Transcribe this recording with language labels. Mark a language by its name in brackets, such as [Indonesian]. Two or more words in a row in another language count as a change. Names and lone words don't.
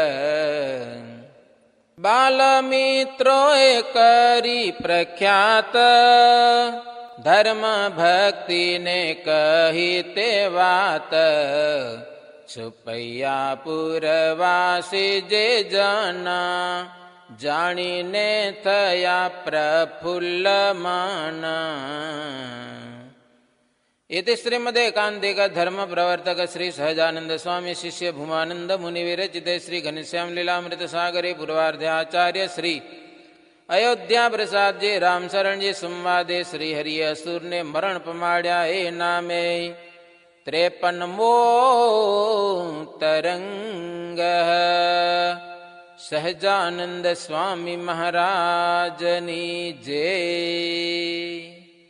[Gujarati] બાલમિત્રોએ કરી પ્રખ્યાત, ધર્મ ભક્તિને કહી તે વાત. છુપૈયા પુરવાસી જે જના, જાણીને થયા પ્રફુલ્લ માના. [Sanskrit] इति श्रीमदेकांतिक धर्म प्रवर्तक श्री सहजानंद स्वामी शिष्य भूमानंद मुनि विरचिते श्री घनश्याम लीलामृत सागरे पूर्वार्धे आचार्य श्री अयोध्या प्रसाद जी राम शरण जी संवादे श्री हरि [Gujarati] અસુર ને મરણ પમાડ્યા એ નામે 53મો તરંગ. સહજાનંદ સ્વામી મહારાજની જય.